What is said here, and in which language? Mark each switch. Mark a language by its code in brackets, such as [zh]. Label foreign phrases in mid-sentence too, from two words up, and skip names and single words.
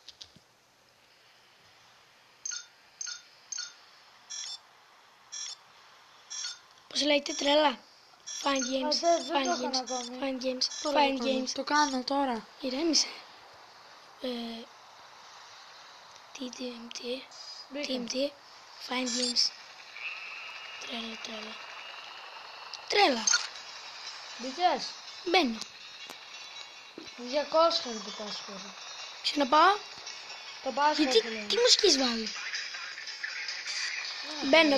[el] Πώς λέγεται τρέλα. [en] Fine games. [el] δεν το [en] Fine [el] έκανα [en] games. [el] ακόμη. [en] Fine games. [el] Τώρα [en] Fine [el] το κάνω. [en] games. [el] Το κάνω τώρα. Ηρέμησε. TMT. Μπήκα. [en] TMT. Fine games. [el] Τρέλα. Τρέλα. Μπήκες. Μπαίνω. 200 είναι το password. Ξαναπάω. Το password Γιατί, λέει. τι μουσικής βάλει. Μπαίνω.